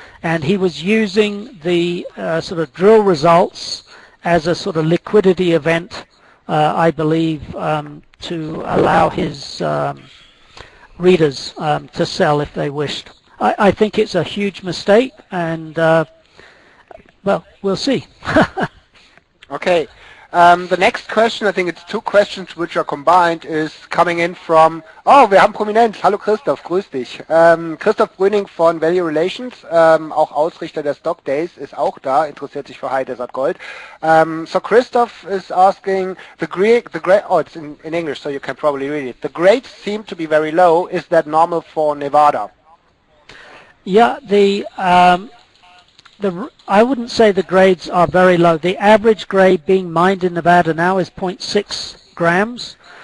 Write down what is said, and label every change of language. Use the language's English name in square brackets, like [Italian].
[English] And he was using the sort of drill results as a sort of liquidity event, I believe, to allow his readers to sell if they wished. I think it's a huge mistake, and well, we'll see. Okay. The next question, I think it's two questions which are combined, is coming in from, [German] wir haben Prominenz. Hallo Christoph, grüß dich. Christoph Brüning von Value Relations, auch Ausrichter der Stock Days, ist auch da, interessiert sich für High Desert Gold. [English] So Christoph is asking, it's in English, so you can probably read it. The grades seem to be very low. Is that normal for Nevada? Yeah, I wouldn't say the grades are very low. The average grade being mined in Nevada now is 0.6 grams.